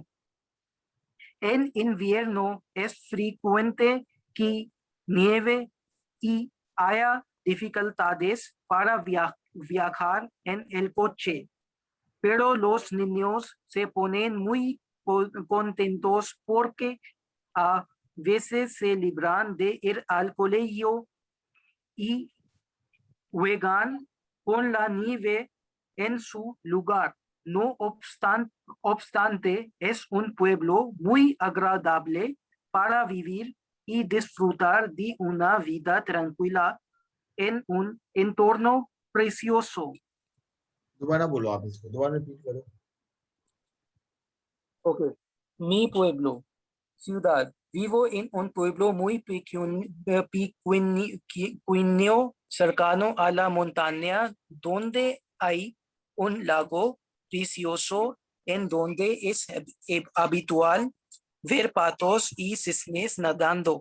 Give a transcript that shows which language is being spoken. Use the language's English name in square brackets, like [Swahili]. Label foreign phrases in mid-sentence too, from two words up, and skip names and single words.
[Spanish] En invierno es frecuente que nieve y haya dificultades para viajar en el coche, pero los niños se ponen muy contentos porque a veces se libran de ir al colegio y juegan con la nieve en su lugar. No obstante, es un pueblo muy agradable para vivir y disfrutar de una vida tranquila en un entorno precioso. [Hindi] दोबारा बोलो आप इसको दोबारा रिपीट करो [Spanish] Okay. Mi pueblo, ciudad. Vivo en un pueblo muy pequeño, cercano a la montaña, donde hay un lago precioso en donde es habitual ver patos y cisnes nadando.